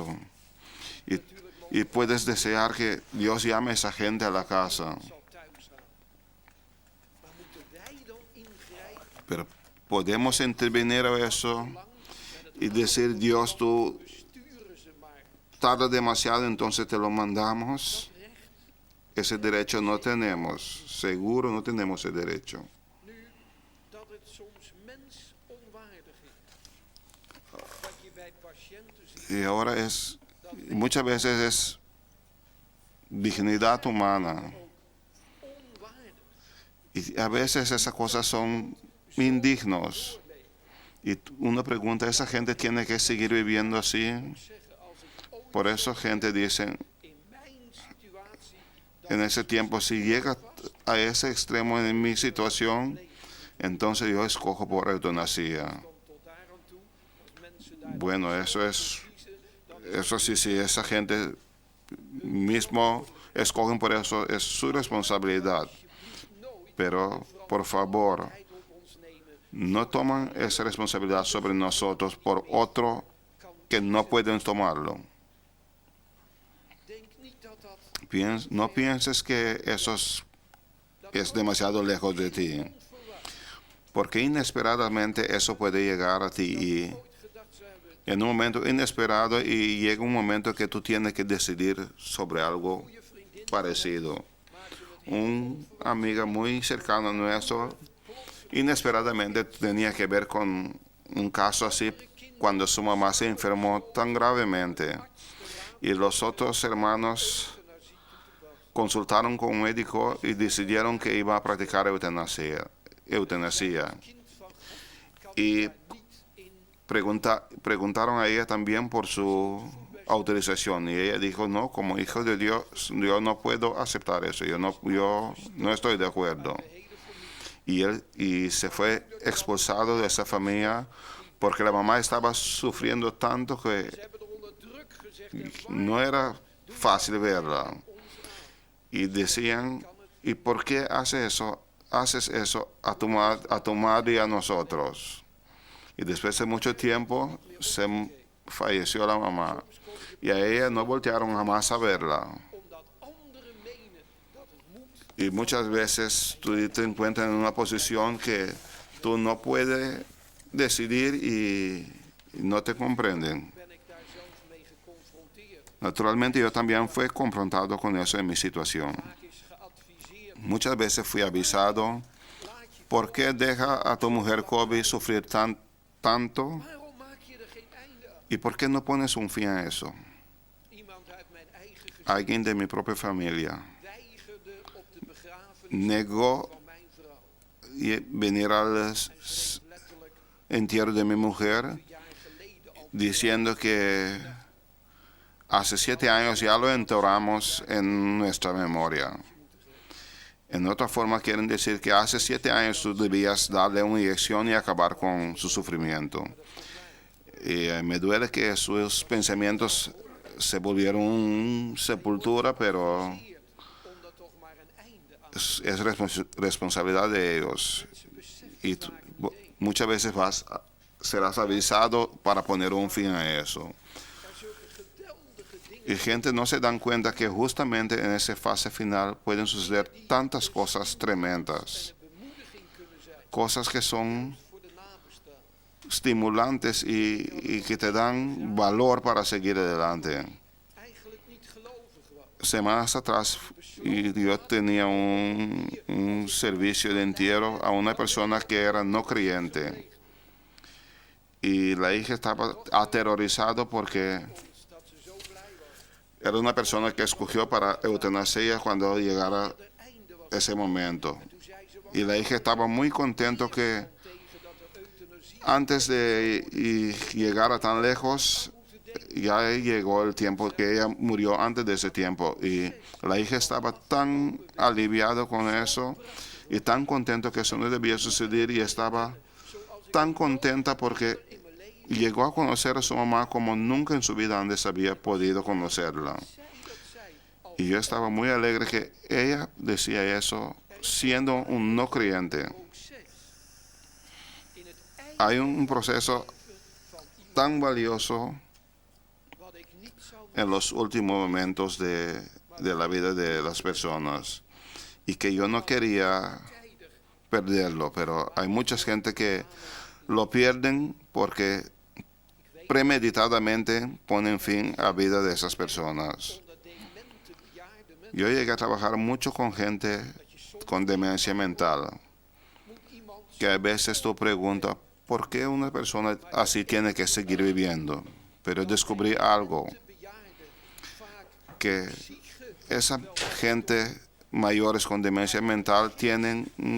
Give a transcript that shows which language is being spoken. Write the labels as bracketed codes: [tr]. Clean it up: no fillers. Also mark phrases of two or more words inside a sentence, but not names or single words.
[es] Y, y puedes desear que Dios llame a esa gente a la casa. [nl] zal thuis gaan. Maar moeten wij dan ingrijpen? [es] Pero podemos intervenir a eso y decir, Dios, tú [nl] Sturen ze maar. [es] tardas demasiado, entonces te lo mandamos. [nl] Recht. [es] Ese derecho no tenemos. Seguro no tenemos ese derecho. [nl] Nu, dat het soms mensonwaardig is. Dat je bij patiënten ziet [es] Y ahora muchas veces es dignidad humana. [nl] onwaardig [es] Y a veces esas cosas son indignos. [nl] leven. [es] Y uno pregunta, ¿esa gente tiene que seguir viviendo así? [nl] Zeggen, als ik ooit [es] Por eso gente dice, [nl] in mijn situatie [es] en ese tiempo, si llega a ese extremo en mi situación, entonces yo escojo por eutanasia. [nl] dan tot daar aan toe, als mensen daar [es] Bueno, eso es, [nl] kiezen, dan [es] eso sí, si esa gente mismo escogen por eso, es su responsabilidad. [nl] nooit [es] Pero, por favor, [nl] tijd op ons nemen. [es] no toman esa responsabilidad sobre nosotros por otro que no pueden tomarlo. [nl] Denk niet dat dat [es] No pienses que eso es demasiado lejos de ti, [nl] onverwacht [es] porque inesperadamente eso puede llegar a ti y [nl] nooit gedacht zou hebben. [es] en un momento inesperado y llega un momento que tú tienes que decidir sobre algo [nl] Goeie vriendin [es] parecido. [nl] maakte het heel [es] Una amiga muy cercana a nuestro inesperadamente tenía que ver con un caso así cuando su mamá se enfermó tan gravemente y los otros hermanos [nl] naar ziekte te wachten. [es] consultaron con un médico y decidieron que iba a practicar eutanasia. [nl] Kind van God kan [es] Y [nl] daar niet in. [es] preguntaron a ella también por su autorización y ella dijo, no, como hijo de Dios, yo no puedo aceptar eso, yo no estoy de acuerdo. [nl] De hele familie. [es] Y se fue expulsado de esa familia porque la mamá estaba sufriendo tanto que [nl] Ze hebben er onder druk gezegd. [es] En no era fácil verla. Y decían, ¿y por qué haces eso a tu madre y a nosotros? Y después de mucho tiempo falleció la mamá. Y a ella no voltearon jamás a verla. [nl] omdat anderen menen dat het moet. [es] Y muchas veces tú te encuentras en una posición que tú no puedes decidir y no te comprenden. [nl] Ben ik daar zelf mee geconfronteerd. [es] Naturalmente yo también fui confrontado con eso en mi situación. [nl] Vaak is geadviseerd. [es] Muchas veces fui avisado, [nl] Laat je. [es] ¿por qué deja a tu mujer Kobe sufrir tanto? [nl] Waarom maak je er geen einde aan? [es] ¿Y por qué no pones un fin a eso? [nl] Iemand uit mijn eigen gezin [es] Alguien de mi propia familia [nl] weigerde op de begrafenis [es] negó [nl] van mijn vrouw. [es] venir al [nl] Letterlijk [es] entierro de mi mujer [nl] een jaar geleden al. [es] diciendo que hace 7 años ya lo enterramos en nuestra memoria. En otra forma quieren decir que hace 7 años tú debías darle una inyección y acabar con su sufrimiento. Y me duele que sus pensamientos se volvieron sepultura, pero [nl] Om er toch maar een einde aan [es] es responsabilidad de ellos. [nl] te beseffen. [es] Y muchas veces serás avisado para poner un fin a eso. [nl] Er zulke geweldige dingen [es] Y gente no se dan cuenta que justamente en esa fase final pueden suceder tantas cosas tremendas, [nl] en een bemoediging kunnen zijn [es] cosas que son [nl] voor de nabestaanden. [es] estimulantes y que te dan valor para seguir adelante. [nl] Eigenlijk niet gelovig was. [es] Semanas atrás yo tenía un servicio de entierro a una persona que era no creyente y la hija estaba aterrorizada porque [nl] Dat ze zo blij was. [es] era una persona que escogió para eutanasia cuando llegara [nl] Er einde was. [es] ese momento. [nl] Toen zei ze, [es] Y la hija estaba muy contento que [nl] tegen dat er euthanasie [es] antes de llegar tan lejos, ya llegó el tiempo que ella murió antes de ese tiempo. Y la hija estaba tan aliviada con eso y tan contento que eso no debía suceder y estaba tan contenta porque llegó a conocer a su mamá como nunca en su vida antes había podido conocerla. [nl] zei dat zij al [es] Y yo estaba muy alegre que ella decía eso siendo un no creyente. [nl] ook zegt. In het einde [es] Hay un proceso tan valioso [nl] wat ik niet zou [es] en los últimos momentos de la vida de las personas y que yo no quería [nl] tijdig [es] perderlo, pero hay mucha gente que lo pierden porque premeditadamente ponen fin a la vida de esas personas. [nl] onder demente bejaarde mensen. [es] Yo llegué a trabajar mucho con gente con demencia mental, [nl] Moet iemand [es] que a veces tú preguntas, ¿por qué una persona así tiene que seguir viviendo? Pero descubrí algo, [nl] te bejaarden vaak [es] que [nl] psyche [es] esa gente mayores con demencia mental tienen un